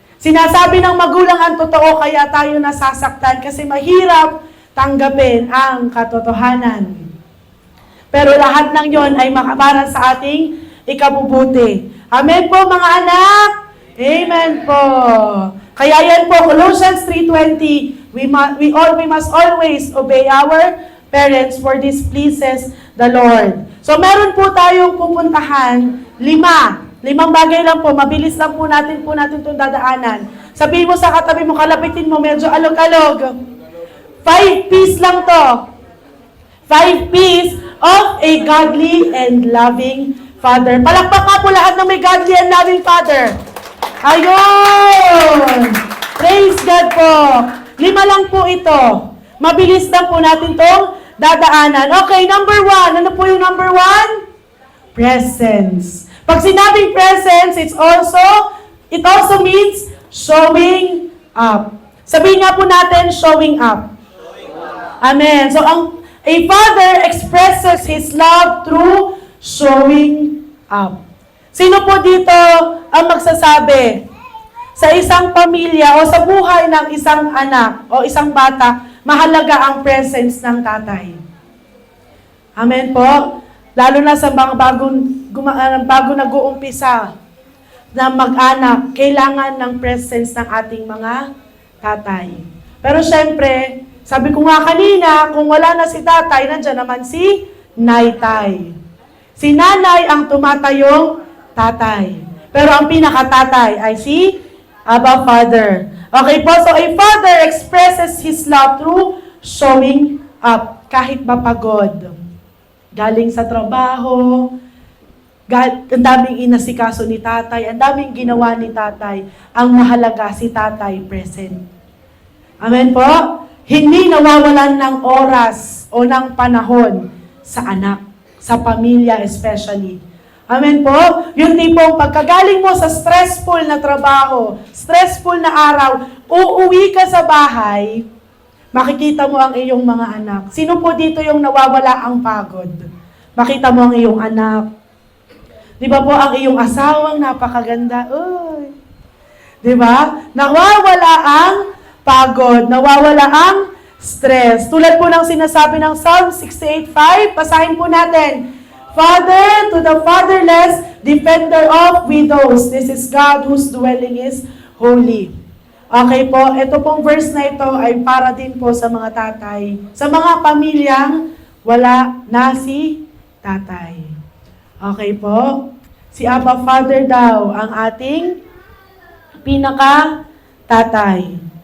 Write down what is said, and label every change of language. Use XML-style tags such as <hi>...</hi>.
<tl>Sinasabi ng magulang ang totoo, kaya tayo nasasaktan kasi mahirap tanggapin ang katotohanan. Pero lahat ng yon ay para sa ating ikabubuti. Amen po mga anak? Amen po. Kaya yan po,</tl> <en>Colossians 3:20, we must always obey our parents, for this pleases the Lord.</en> <tl>So meron po tayong pupuntahan, 5 bagay lang po, mabilis lang po natin itong dadaanan. Sabihin mo sa katabi mo, kalapitin mo, medyo alog-alog. 5 P's lang to.</tl> <en>5 P's of a godly and loving Father.</en> <tl>Palakpak nga po lahat na may</tl> <en>godly and loving Father.</en> <tl>Ayun!</tl> <en>Praise God</en> <tl>po. 5 lang po ito. Mabilis lang po natin itong dadaanan. Okay, number 1. Ano po yung number 1? Presence. Pag sinabing</tl> <en>presence, it also means showing up.</en> <tl>Sabihin nga po natin, showing up. Amen.</tl> <en>So, a father expresses his love through showing up.</en> <tl>Sino po dito ang magsasabi sa isang pamilya o sa buhay ng isang anak o isang bata, mahalaga ang presence ng tatay? Amen po. Lalo na sa mga bago nag-uumpisa na mag-anak, kailangan ng presence ng ating mga tatay. Pero syempre, sabi ko nga kanina, kung wala na si tatay, nandiyan naman si naitay. Si nanay ang tumatayong tatay. Pero ang pinakatatay ay si Abba Father.</tl> <en>Okay po, so a father expresses his love through showing up</en> <tl>kahit mapagod. Galing sa trabaho, ang daming inasikaso ni tatay, ang daming ginawa ni tatay. Ang mahalaga si tatay present. Amen po? Hindi nawawalan ng oras o ng panahon sa anak, sa pamilya especially. Amen po? Yung tipong pagkagaling mo sa stressful na trabaho, stressful na araw, uuwi ka sa bahay, makikita mo ang iyong mga anak. Sino po dito yung nawawala ang pagod? Makita mo ang iyong anak. Di ba po ang iyong asawang napakaganda? Uy! Di ba? Nawawala ang pagod, nawawala ang stress. Tulad po ng sinasabi ng Psalm 68:5, basahin po natin.</tl> <en>Father to the fatherless, defender of widows. This is God whose dwelling is holy.</en> <tl>Okay po, ito pong verse na ito ay para din po sa mga tatay. Sa mga pamilyang wala na si tatay. Okay po? Si Abba Father daw ang ating pinaka-tatay.</tl>